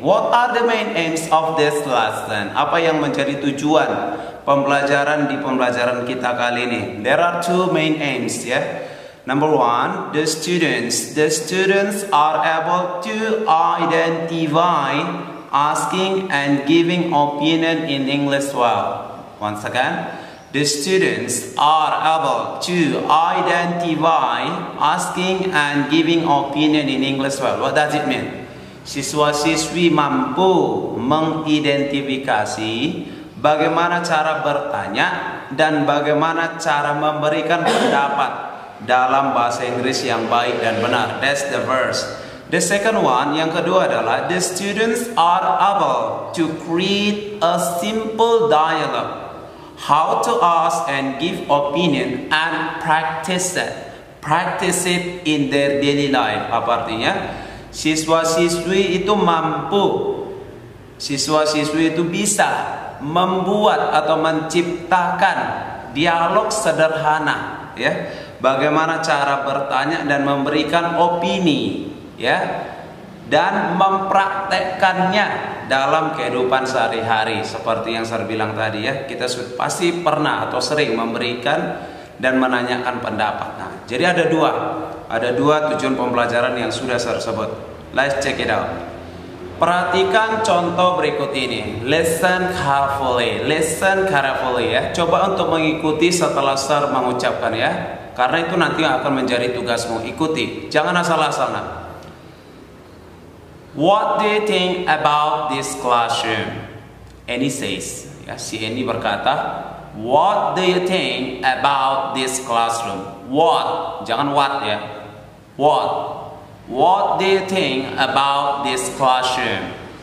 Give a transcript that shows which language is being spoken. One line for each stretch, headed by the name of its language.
English: What are the main aims of this lesson?
Indonesian: Apa yang menjadi tujuan pembelajaran di pembelajaran kita kali ini?
English: There are two main aims ya. Number one, the students are able to identify asking and giving opinion in English well. Once again, the students are able to identify asking and giving opinion in English well. What does it mean?
Indonesian: Siswa-siswi mampu mengidentifikasi bagaimana cara bertanya dan bagaimana cara memberikan pendapat dalam bahasa Inggris yang baik dan benar.
English: That's the verse. The second one,
Indonesian: yang kedua adalah
English: the students are able to create a simple dialogue. How to ask and give opinion and practice it in their daily life.
Indonesian: Apa artinya? Siswa-siswi itu mampu, siswa-siswi itu bisa membuat atau menciptakan dialog sederhana ya. Bagaimana cara bertanya dan memberikan opini ya, dan mempraktekkannya dalam kehidupan sehari-hari. Seperti yang saya bilang tadi ya, kita pasti pernah atau sering memberikan dan menanyakan pendapat. Nah, jadi ada dua tujuan pembelajaran yang sudah saya sebut.
English: Let's check it out.
Indonesian: Perhatikan contoh berikut ini.
English: Listen carefully
Indonesian: ya. Coba untuk mengikuti setelah saya mengucapkan ya, karena itu nanti akan menjadi tugasmu. Ikuti, jangan asal-asal nah.
English: What do you think about this classroom? Annie says, ya,
Indonesian: si Annie berkata,
English: what do you think about this classroom? What, jangan what ya. What do you think about this classroom?